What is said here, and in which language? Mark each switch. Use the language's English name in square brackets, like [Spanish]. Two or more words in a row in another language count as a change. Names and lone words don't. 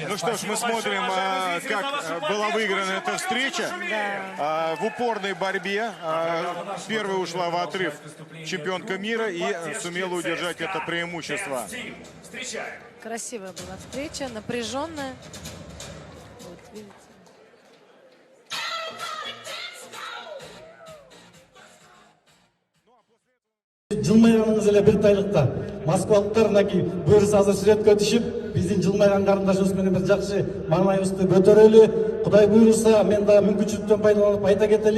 [Russian] Ну что ж, мы смотрим, как была выиграна эта встреча. В упорной борьбе. Первая ушла в отрыв чемпионка мира и сумела удержать это преимущество. Красивая была встреча, напряженная. Вот, видите. [Kyrgyz] Жылмайганыңыз эле бир тайлыкта. Москвалыктар мынакей буюрса азыр сүрөткө түшүп, биздин жылмайган карындашыбыз менен бир жакшы маанайыбызды көтөрөлү. Кудай буюрса, мен да мүмкүнчүлүктөн пайдаланып айта кетели.